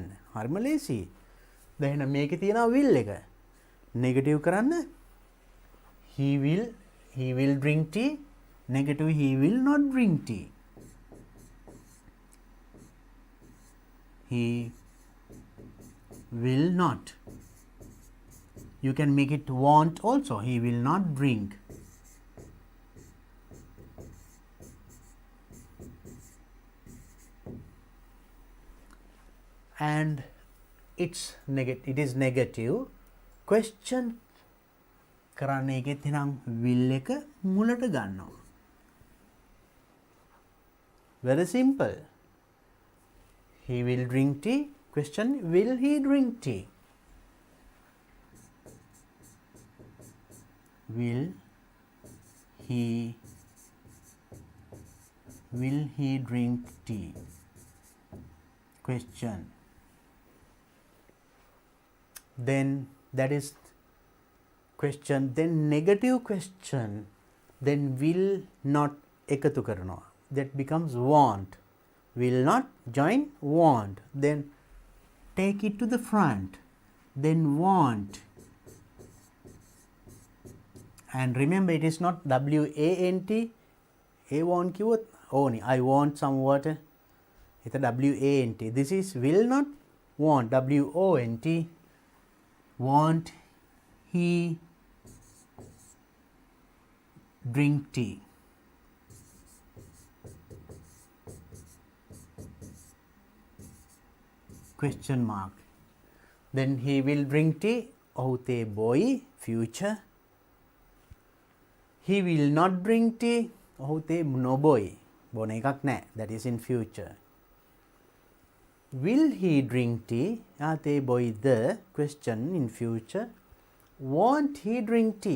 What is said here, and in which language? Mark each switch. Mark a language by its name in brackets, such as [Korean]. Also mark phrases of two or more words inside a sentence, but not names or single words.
[Sinhala] හරිම ලේසි. දැන් මේකේ තියෙනවා will එක. නෙගටිව් කරන්න [English] he will drink tea. Negative, he will not drink tea. He will not. You can make it want also. He will not drink. And it is negative. [Sinhala] Question කරන්න එකෙත් එහෙනම් will එක මුලට ගන්නවා. [English] Very simple. He will drink tea. Question, will he drink tea? Will he drink tea? Question. Then that is question. Then negative question. Then will not [Sinhala] එකතු කරනවා. [English] That becomes want. Will not join want. Then take it to the front. Then want. And remember, it is not W-A-N-T. A want [Sinhala] කිව්වොත් ඕනි. [English] I want some water. It's a W-A-N-T. This is will not want. W-O-N-T. Want he drink tea? Question mark. Then he will drink tea. [Sinhala] ඔහු තේ බොයි. [English] Future. He will not drink tea. [Sinhala] ඔහු තේ නොබොයි. බොන එකක් නැහැ. [English] That is in future. Will he drink tea? [Sinhala] එයා තේ බොයිද? [English] Question in future. Won't he drink tea?